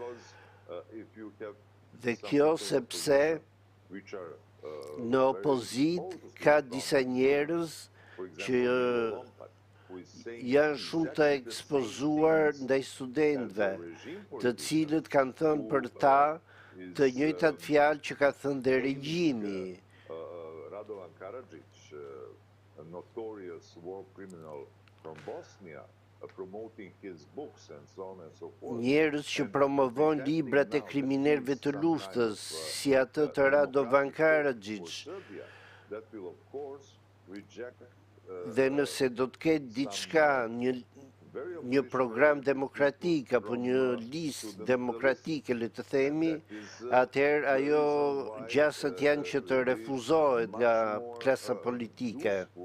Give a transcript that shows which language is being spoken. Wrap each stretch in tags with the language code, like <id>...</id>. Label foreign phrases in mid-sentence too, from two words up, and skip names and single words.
<sq>Dhe kjo sepse në opozit ka disa njerëz që janë shumë të ekspozuar ndaj studentëve, të cilët kanë thënë për ta të njëjtat fjalë që ka thënë dhe regjimi.</sq> <en>Radovan Karadžić, a notorious war criminal from Bosnia, promoting his books and so on and so forth.</en> <sq>Njerëz që promovojnë librat e kriminalëve të luftës, si atë të Radovan Karadžić. Dhe nëse do të ketë diçka, një program demokratik apo një listë demokratike, le të themi, atëherë ajo gjasat janë që të refuzohet nga klasa politike.</sq>